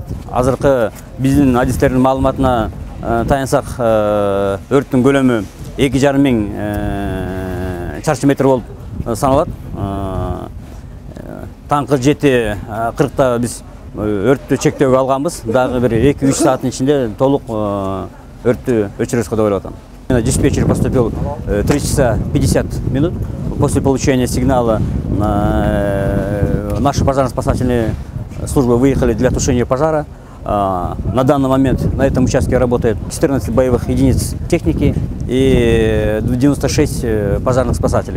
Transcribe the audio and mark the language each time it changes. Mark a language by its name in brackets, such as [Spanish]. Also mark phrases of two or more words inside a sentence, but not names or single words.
[Kyrgyz] Азыркы биздин адистердин маалыматына таянсак, өрттүн көлөмү 2,5 миң чарчы метр болуп саналат. Таңкы 7:40 биз өрттү чектөөгө алганбыз. Дагы бир 2-3 сааттын ичинде толук өрттү өчүрөбүз деп ойлоп атам. [Russian] Диспетчер поступил 3 часа 50 минут. После получения сигнала наши пожарно-спасательные службы выехали для тушения пожара. На данный момент на этом участке работает 14 боевых единиц техники и 96 пожарных спасателей.